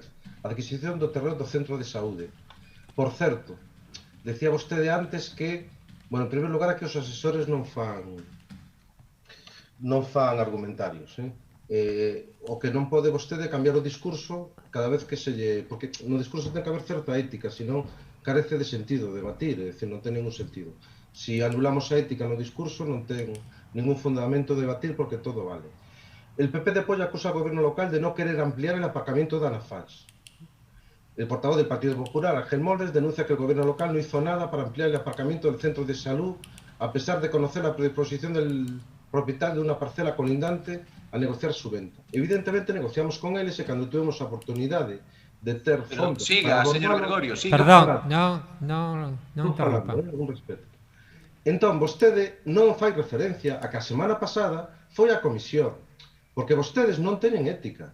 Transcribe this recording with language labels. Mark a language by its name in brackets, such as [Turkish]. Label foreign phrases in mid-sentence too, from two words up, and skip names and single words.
[Galician] A adquisición do terreno do Centro de Saúde. Por certo, decía vostede antes que, en primeiro lugar, que os asesores non fan argumentarios. O que non pode vostede cambiar o discurso cada vez que se lle... Porque no discurso ten que haber certa ética, senón carece de sentido debatir, é dicir, non ten ningún sentido. Se anulamos a ética no discurso, non ten ningún fundamento debatir porque todo vale. [Spanish] el PP de Polla acusa al gobierno local de no querer ampliar el aparcamiento de Anafals. El portavoz del Partido Popular, Ángel Moldes, denuncia que el gobierno local no hizo nada para ampliar el aparcamiento del centro de salud, a pesar de conocer la predisposición del propietario de una parcela colindante a negociar su venta. [Galician] Evidentemente negociamos con eles e cando tuvemos a oportunidade de ter fondos... [Spanish] Siga, señor Gregorio, siga. [Galician] Perdón, non interrompa. Un respeto. Entón, vostede non fai referencia a que a semana pasada foi a comisión, porque vostedes non teñen ética.